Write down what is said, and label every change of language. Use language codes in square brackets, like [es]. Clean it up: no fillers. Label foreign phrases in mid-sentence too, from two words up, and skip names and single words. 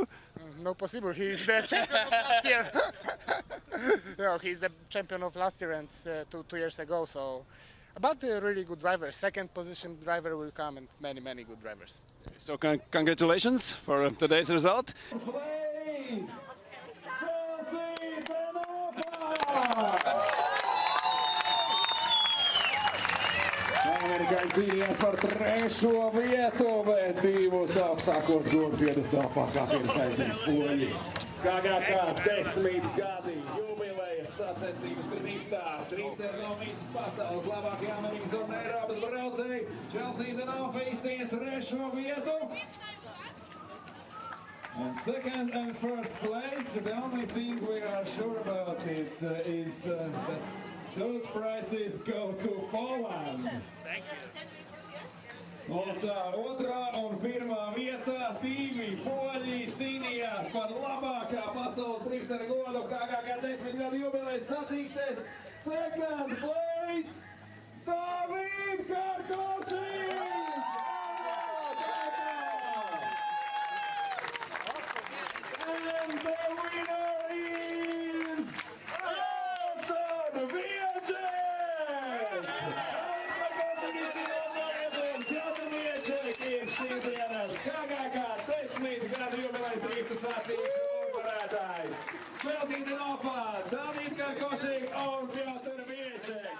[en] No possible. He's the champion of last year. No, he's the champion of last year and 2 years ago. So, about the really good drivers. Second position driver will come, and many good drivers. So congratulations for today's result. [lv] Amerikanci par trešo vietu, bet divus apstākļos gūs piedestālā kā pirmais poļi. HGK 10 gadi jubilejas sacensības driftā. Drifteri no visas pasaules labākie Amerikas un Eiropas braucēji. Chelsea Denofa izcīna trešo vietu. [en] And second and first place, the only thing we are sure about it is that those prizes go to Poland. Thank you. [lv] Un tā otrā un pirmā vietā divi poļi cīnījās par labākā pasaules driftera godu HGK 10 gadu jubilejas sacīkstēs. [en] Second place, David Karkošs! And the winner is Anton Vieček! [lv] Šīdienas HGK 10 gadu jubilejas drifta sacīkšu uzvarētājs. Chelsea Denofa, David Karkošs un Piotr Vieček.